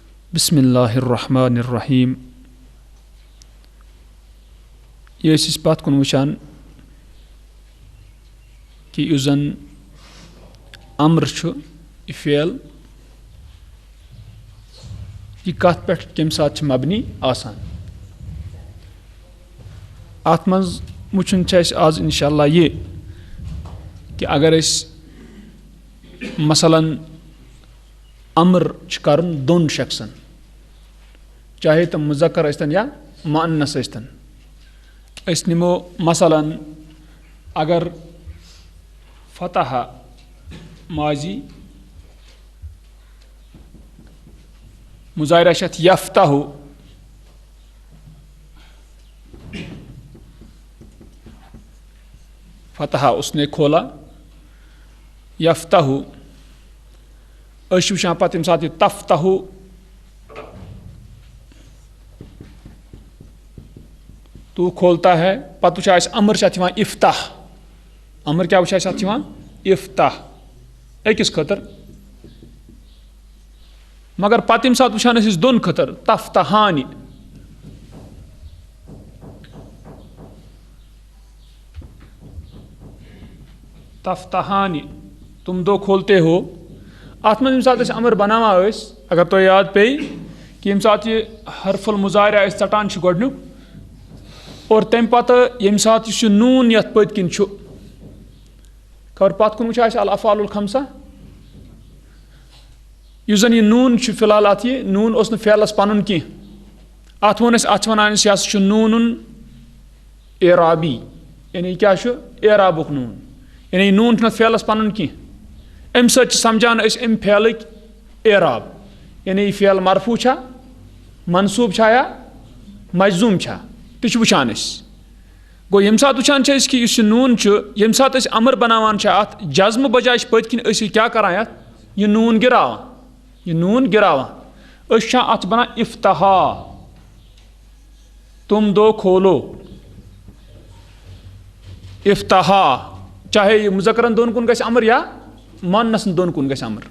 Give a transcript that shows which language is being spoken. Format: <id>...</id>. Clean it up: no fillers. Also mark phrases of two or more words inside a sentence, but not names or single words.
<ar>بسم اللہ الرحمن الرحیم.</ar> <ks>یہ اس پتھ کن وچھان کہ یُس زن امر چھُ یہ فعل یہ کتھ پٮ۪ٹھ کمہِ ساتہٕ چھُ مبنی آسان. اتھ منٛز وٕچھُن چھُ اَسہِ آز انشاءاللہ یہ کہ اگر أسۍ مثلاً امر چھُ کرُن دۄن شخصن چاہے تم مذکر ٲسۍتن یا مؤنث ٲسۍتن. أسۍ نِمو مثلاً اگر فتح ماضی مظاہرہ چھِ اَتھ یفتح فتح</ks> <ur>اس نے کھولا</ur> <ks>یفتح أسۍ چھِ وٕچھان پتہٕ ییٚمہِ ساتہٕ یہِ تفتح</ks> <ur>تو کھولتا ہے</ur> <ks>پتہٕ وٕچھان أسۍ امر چھِ اَتھ یِوان افتح. امر کیٛاہ وٕچھان أسۍ اَتھ یِوان افتح أکِس خٲطرٕ. مگر پتہٕ ییٚمہِ ساتہٕ وٕچھان أسۍ دۄن خٲطرٕ تفتحانہِ تفتحانہِ</ks> <ur>تم دو کھولتے ہو.</ur> <ks>اتھ منٛز ییٚمہِ ساتہٕ أسۍ امر بناوان ٲسۍ اگر تۄہہِ یاد پیٚیہِ کہِ ییٚمہِ ساتہٕ یہِ</ks> <ar>حرف المظاہرہ</ar> <ks>أسۍ ژٹان چھِ گۄڈنیُک اور تمہِ پتہٕ ییٚمہِ ساتہٕ یُس یہِ نوٗن یتھ پٔتۍ کِنۍ چھُ خبر پتھ کُن وٕچھان أسۍ</ks> <ar>الافعال الخمسہ</ar> <ks>یُس زن یہِ نوٗن چھُ فی الحال اتھ یہِ نوٗن اوس نہٕ فعلس پنُن کینٛہہ. اتھ ووٚن اَسہِ اتھ چھِ ونان أسۍ یہِ ہسا چھُ نوٗنُن اعرابی یعنی یہِ کیٛاہ چھُ اعرابُک نوٗن یعنی یہِ نوٗن چھُنہٕ اتھ فعلس پنُن کینٛہہ. امہِ سۭتۍ چھِ سمجھان أسۍ امہِ فعلٕکۍ اعراب یعنی یہِ فعل مرفوع چھا منصوٗب چھا یا مجزوٗم چھا تہِ چھِ وٕچھان أسۍ. گوٚو ییٚمہِ ساتہٕ وٕچھان چھِ أسۍ کہِ یُس یہِ نوٗن چھُ ییٚمہِ ساتہٕ أسۍ امر بناوان چھِ اتھ جزمہٕ بجاے چھِ پٔتۍ کِنۍ أسۍ یہِ کیٛاہ کران یتھ یہِ نوٗن گراوان یہِ نوٗن گراوان. أسۍ چھِ وٕچھان اتھ چھِ بنان افتحا</ks> <ur>تم دو کھولو</ur> <ks>افتحا چاہے یہِ مذکرن دۄن کُن گژھِ امر یا مؤنثن دۄن کُن گژھِ امر.</ks>